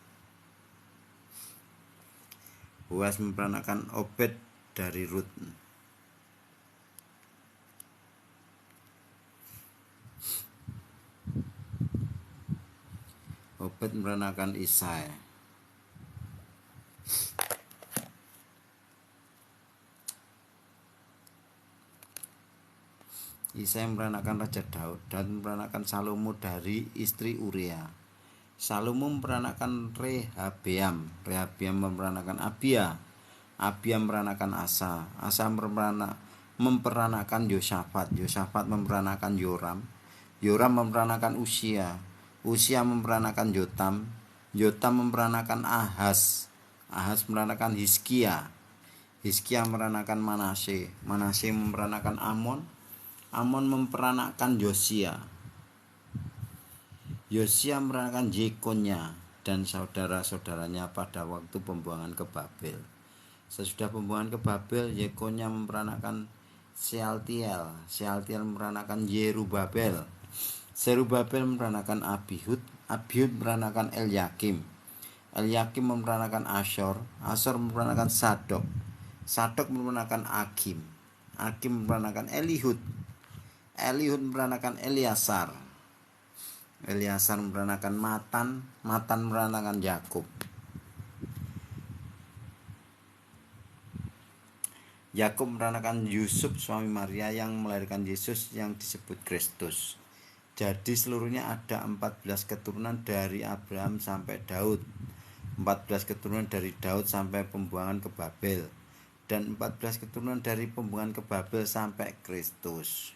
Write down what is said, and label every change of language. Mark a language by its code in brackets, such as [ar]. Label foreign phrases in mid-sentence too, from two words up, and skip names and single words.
[id] Boas memperanakkan Obed dari Rut, Obed memperanakkan Isai, Isai memperanakkan Raja Daud, dan memperanakkan Salomo dari istri Uria. Salomo memperanakkan Rehabeam, Rehabeam memperanakkan Abia, Abia memperanakkan Asa, Asa memperanakkan Yosafat, Yosafat memperanakkan Yoram, Yoram memperanakkan Usia, Usia memperanakkan Yotam, Yotam memperanakkan Ahaz, Ahaz memperanakkan Hizkia, Hizkia memperanakkan Manase, Manase memperanakkan Amon, Amon memperanakkan Yosia, Yosia memperanakkan Jekonya dan saudara-saudaranya pada waktu pembuangan ke Babel. Sesudah pembuangan ke Babel, Jekonya memperanakkan Sealtiel, Sealtiel memperanakkan Yerubabel, Zerubabel memperanakkan Abihud, Abihud memperanakkan Elyakim, Elyakim memperanakkan Asyor, Asyor memperanakkan Sadok, Sadok memperanakkan Akim, Akim memperanakkan Elihud, Elihud memperanakkan Eliasar, Eliasar memperanakkan Matan, Matan memperanakkan Yakub, Yakub memperanakkan Yusuf suami Maria yang melahirkan Yesus yang disebut Kristus. Jadi seluruhnya ada 14 keturunan dari Abraham sampai Daud, 14 keturunan dari Daud sampai pembuangan ke Babel, dan 14 keturunan dari pembuangan ke Babel sampai Kristus.